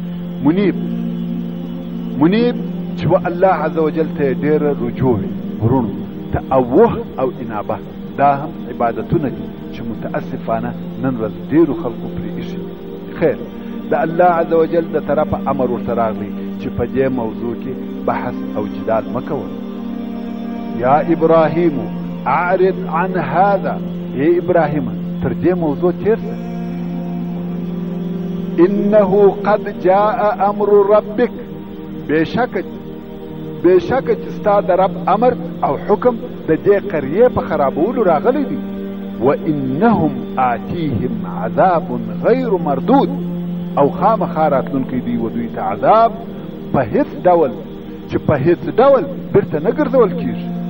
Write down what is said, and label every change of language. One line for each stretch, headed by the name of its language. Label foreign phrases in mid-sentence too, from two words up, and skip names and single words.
Pashto: منیب چې و الله عز وجل ته ډېره رجوع وي، ورونو تأوه او انابه دا هم عبادتونه دي چې متاسفانه نن ورځ ډېرو خلقو پرې ایښي. خیر، د الله عز وجل د طرفه امر ورته راغلی چې په دې موضوع کې بحث او جدال مه کوه.
Arabic: یا ابراهیم اعرض عن هذا،
Pashto: ای ابراهیم تر دې موضوع تیر شه.
Arabic: انه قد جاء امر ربک،
Pashto: بېشکه چې ستا د رب امر او حکم د دې قریې په خرابولو راغلی دی.
Arabic: وانهم آتیهم عذاب غیر مردود،
Pashto: او خامخا راتلونکی دی و دوی ته عذاب په هیڅ ډول بیرته نه ګرځول کیږي.